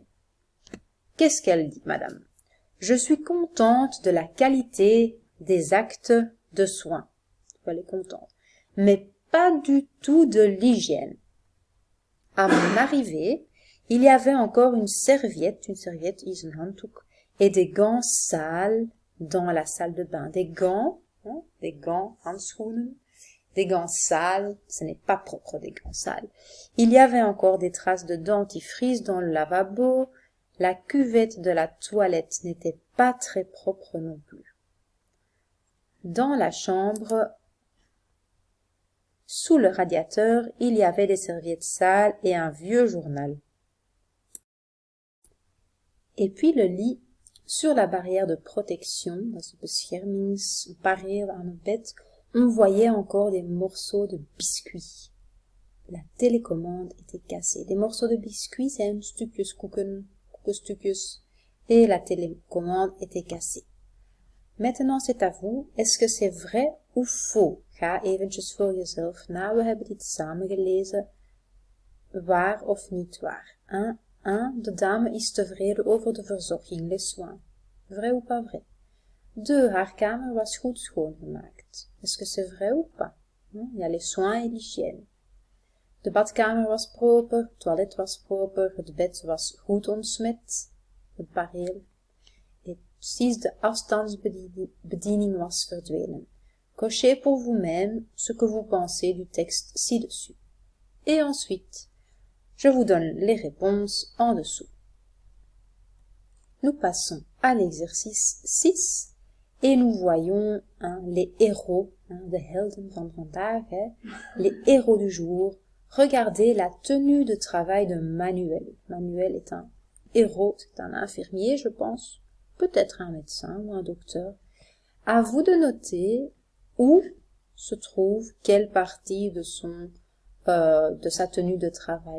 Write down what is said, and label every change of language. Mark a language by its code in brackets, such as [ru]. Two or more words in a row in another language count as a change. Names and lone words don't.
[fr] Qu'est-ce qu'elle dit, Madame? Je suis contente de la qualité des actes de soins. Elle est contente. Mais pas du tout de l'hygiène. À mon arrivée, il y avait encore une serviette [nl] is een handdoek, [fr] et des gants sales dans la salle de bain. Des gants, handschoenen, des gants sales, ce n'est pas propre des gants sales. Il y avait encore des traces de dentifrice dans le lavabo, la cuvette de la toilette n'était pas très propre non plus. Dans la chambre, sous le radiateur, il y avait des serviettes sales et un vieux journal. Et puis le lit, sur la barrière de protection, dans ce [nl] beschermingsbarrière aan het bed, [fr] on voyait encore des morceaux de biscuits. La télécommande était cassée. Des morceaux de biscuits, c'est un [nl] stukjes koekenstukjes, [fr] et la télécommande était cassée. Maintenant, c'est à vous. Est-ce que c'est vrai ou faux? [nl] Ga eventjes voor jezelf na. We hebben dit samen gelezen. Waar of niet waar? 1. De dame is tevreden over de verzorging, [fr] les soins. Vrai ou pas vrai? 2. [nl] Haar kamer was goed schoongemaakt. [fr] Est-ce que c'est vrai ou pas? Il y a les soins et l'hygiène. [nl] De badkamer was proper, het toilet was proper, het bed was goed ontsmet, het bareel. [fr] Et 6. [nl] De afstandsbediening was verdwenen. [fr] Cochez pour vous-même ce que vous pensez du texte ci-dessus. Et ensuite, je vous donne les réponses en dessous. Nous passons à l'exercice 6 et nous voyons les héros, [nl] de helden van vandaag, [fr] les héros du jour. Regardez la tenue de travail de Manuel. Manuel est un héros, c'est un infirmier, je pense, peut-être un médecin ou un docteur. À vous de noter où se trouve quelle partie de sa tenue de travail.